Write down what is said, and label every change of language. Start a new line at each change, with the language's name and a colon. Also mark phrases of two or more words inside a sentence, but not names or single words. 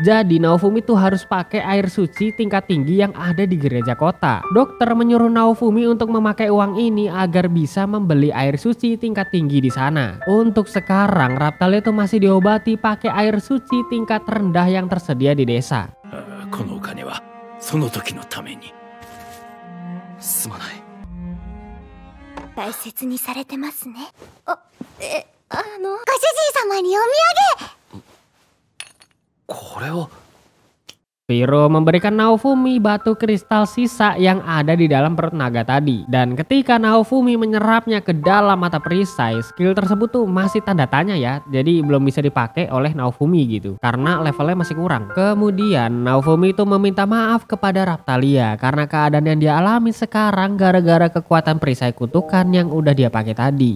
Indonesian: Jadi Naofumi tuh harus pakai air suci tingkat tinggi yang ada di gereja kota. Dokter menyuruh Naofumi untuk memakai uang ini agar bisa membeli air suci tingkat tinggi di sana. Untuk sekarang Raphtalia tuh masih diobati pakai air suci tingkat rendah yang tersedia di desa.
Japanese: このお金はその時のために。すまない。大切にされてますね。ご主人様にお土産。これを
Indonesian: Viro memberikan Naofumi batu kristal sisa yang ada di dalam perut naga tadi. Dan ketika Naofumi menyerapnya ke dalam mata perisai, skill tersebut tuh masih tanda tanya ya. Jadi belum bisa dipakai oleh Naofumi gitu. Karena levelnya masih kurang. Kemudian Naofumi itu meminta maaf kepada Raphtalia karena keadaan yang dia alami sekarang gara-gara kekuatan perisai kutukan yang udah dia pakai tadi.